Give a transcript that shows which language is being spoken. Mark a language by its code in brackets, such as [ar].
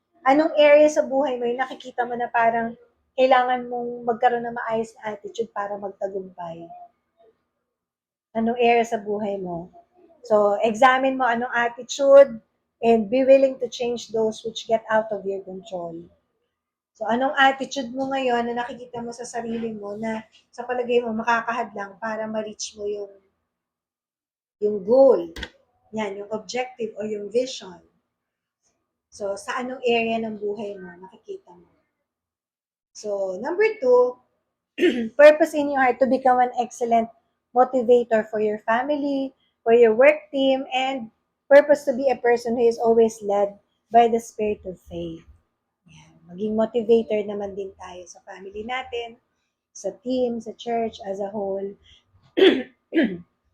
[tl] Anong area sa buhay mo yung nakikita mo na parang kailangan mong magkaroon ng maayos na attitude para magtagumpay? Anong area sa buhay mo? [en] So, examine [tl] mo anong [en] attitude and be willing to change those which get out of your control. [tl] So, anong attitude mo ngayon na nakikita mo sa sarili mo na sa palagay mo makakahadlang para ma-reach mo yung goal. Yan, yung objective o yung vision. So, sa anong area ng buhay mo nakikita mo? [en] So, number 2, purpose in your heart to become an excellent motivator for your family, for your work team, and purpose to be a person who is always led by the spirit of faith. Yan. [tl] Maging motivator naman din tayo sa family natin, sa team, sa church as a whole. Yan.